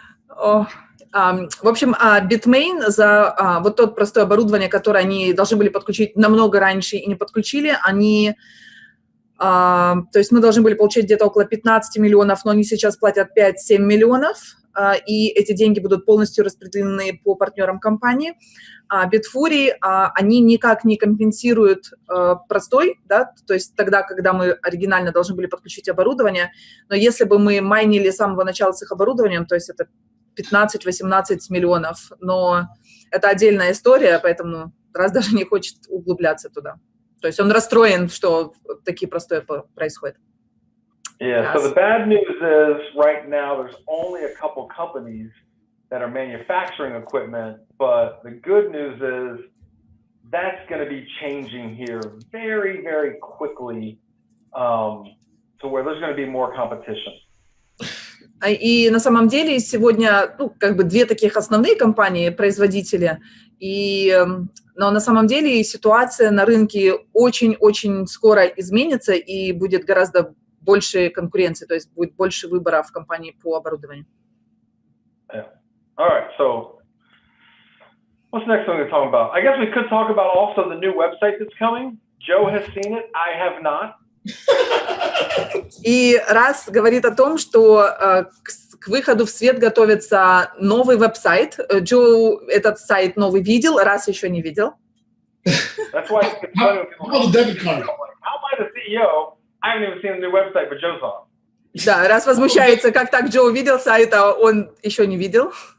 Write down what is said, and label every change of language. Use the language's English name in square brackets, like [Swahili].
[Russian] В общем, Bitmain за вот тот простое оборудование, которое они должны были подключить намного раньше и не подключили, они, то есть мы должны были получить где-то около 15 миллионов, но они сейчас платят 5-7 миллионов, и эти деньги будут полностью распределены по партнерам компании. Bitfury, они никак не компенсируют простой, да, то есть тогда, когда мы оригинально должны были подключить оборудование, но если бы мы майнили с самого начала с их оборудованием, то есть это 15-18 миллионов, но это отдельная история, поэтому раз даже не хочет углубляться туда. То есть он расстроен, что такие простое происходят. [English] Yeah, so the bad news is right now there's only a couple companies that are manufacturing equipment, but the good news is that's going to be changing here very, very quickly to where there's going to be more competition. [Russian] И на самом деле сегодня, ну, как бы две таких основные компании, производители, но на самом деле ситуация на рынке очень-очень скоро изменится и будет гораздо больше конкуренции, то есть будет больше выбора в компании по оборудованию. [English] Yeah. All right, so what's the next thing we're talking about? I guess we could talk about also the new website that's coming. Joe has seen it, I have not. [Russian] И раз говорит о том, что к выходу в свет готовится новый веб-сайт. Джо этот сайт новый видел, раз еще не видел. [English] That's why it's funny when people How about the debit card? How am I the CEO? I haven't even seen the new website, but Joe saw it. [Russian] Да, раз возмущается, как так Джо увидел сайт, а он еще не видел.